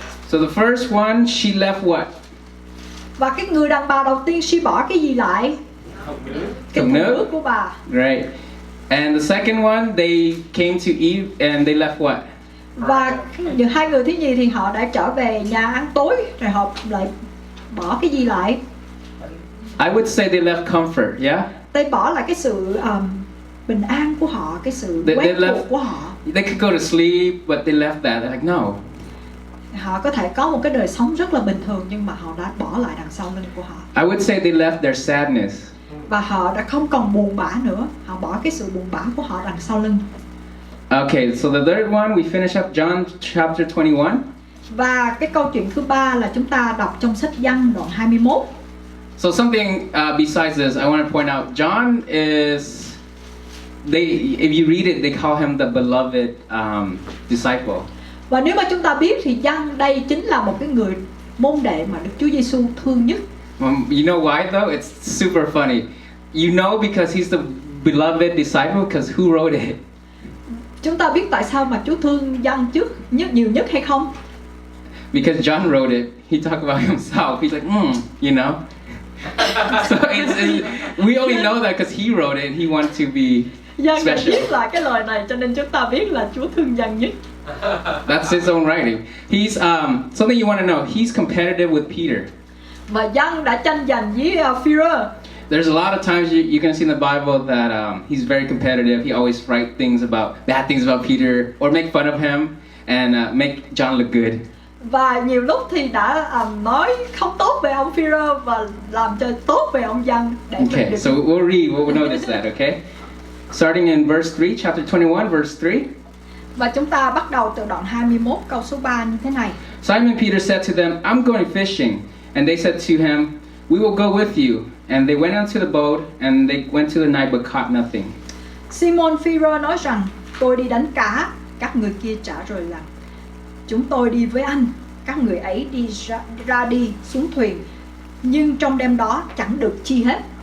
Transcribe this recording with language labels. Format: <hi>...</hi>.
<en>So the first one, she left what?</en> <vi>Và cái người đàn bà đầu tiên</vi> <en>she</en> <vi>bỏ cái gì lại? Cái thùng nước của bà.</vi> <en>Right. And the second one, they came to eat and they left what?</en> <vi>Và hai người thứ nhì thì họ đã trở về nhà ăn tối, rồi họ lại bỏ cái gì lại?</vi> <en>I would say they left comfort, yeah? They</en> <vi>bỏ lại cái sự bình an của họ, cái sự quen thuộc của họ.</vi> <en>They could go to sleep, but they left that. They're like, no.</en> <vi>Họ có thể có một cái đời sống rất là bình thường, nhưng mà họ đã bỏ lại đằng sau lưng của họ.</vi> <en>I would say they left their sadness.</en> <vi>Và họ đã không còn buồn bã nữa. Họ bỏ cái sự buồn bã của họ đằng sau lưng.</vi> <en>Okay, so the third one, we finish up John chapter 21.</en> <vi>Và cái câu chuyện thứ ba là chúng ta đọc trong sách Giăng đoạn 21.</vi> <en>So something besides this, I want to point out, John is, if you read it, they call him the beloved disciple.</en> <vi>Và nếu mà chúng ta biết thì Giăng đây chính là một cái người môn đệ mà Đức Chúa Giêsu thương nhất.</vi> <en>You know why though? It's super funny. You know because he's the beloved disciple because who wrote it?</en> <vi>Chúng ta biết tại sao mà Chúa thương Giăng nhiều nhất hay không?</vi> <en>Because John wrote it. He talked about himself. He's like, you know. So we only know that because he wrote it. He wanted to be</en> <vi>Dân đã</vi> <en>special.</en> <vi>viết lại cái lời này cho nên chúng ta biết là Chúa thương Dân nhất.</vi> <en>That's his own writing. He's something you want to know. He's competitive with Peter.</en> <vi>Và Dân đã tranh giành với Phi-rơ.</vi> <en>There's a lot of times you can see in the Bible that he's very competitive. He always write things about bad things about Peter or make fun of him and make John look good.</en> <vi>Và nhiều lúc thì đã nói không tốt về ông Phi-rơ và làm cho tốt về ông Dân để mình</vi> <en>Okay,</en> <vi>được.</vi> <en>so we'll read. We'll notice that. Okay, starting in verse 3, chapter 21, verse 3.</en> <vi>Và chúng ta bắt đầu từ đoạn 21 câu số 3 như thế này.</vi> <en>Simon Peter said to them, "I'm going fishing," and they said to him, "We will go with you." And they went onto the boat, and they went to the night but caught nothing.</en> <vi>Simon Phi-rơ nói rằng, tôi đi đánh cá. Các người kia trả lời rằng, chúng tôi đi với anh. Các người ấy đi xuống thuyền, nhưng trong đêm đó chẳng được chi hết.</vi>